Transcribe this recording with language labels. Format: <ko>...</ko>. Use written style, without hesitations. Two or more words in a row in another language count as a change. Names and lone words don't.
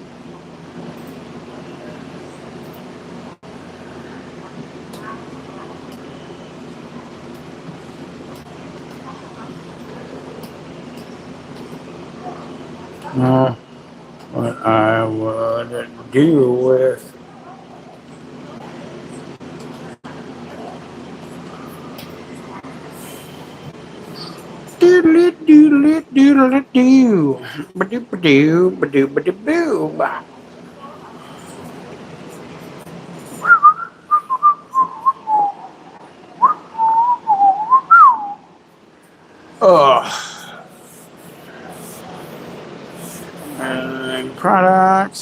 <en>No, what I would do with doodle-doo. Ba-doo-ba-doo, ba-doo-ba-doo-boo. And products.</en>